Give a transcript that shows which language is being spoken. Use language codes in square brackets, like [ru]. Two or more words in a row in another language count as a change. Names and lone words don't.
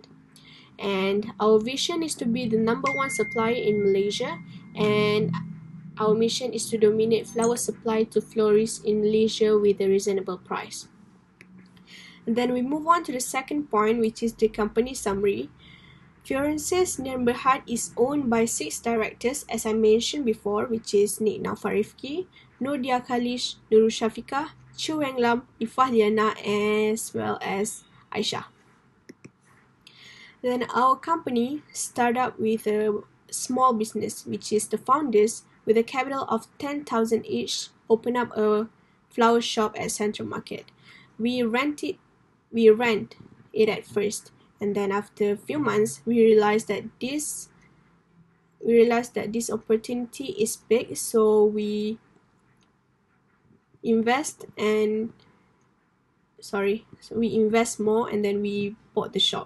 [en] And our vision is to be the #1 supplier in Malaysia, and our mission is to dominate flower supply to florists in Malaysia with a reasonable price. And then we move on to the second point, which is the company summary. Firenze's dan Berhad is owned by 6 directors, as I mentioned before, which is Naufal Rifiqi, Dhiya Khalish, Nurul Syafiqah, Chiew Weng, Iffah Liyana, as well as Aisyah. Then our company started with a small business, which is the founders with a capital of 10,000 each, open up a flower shop at Central Market. We rent it at first, and then after a few months, we realized that this opportunity is big, so we invest more, and then we bought the shop.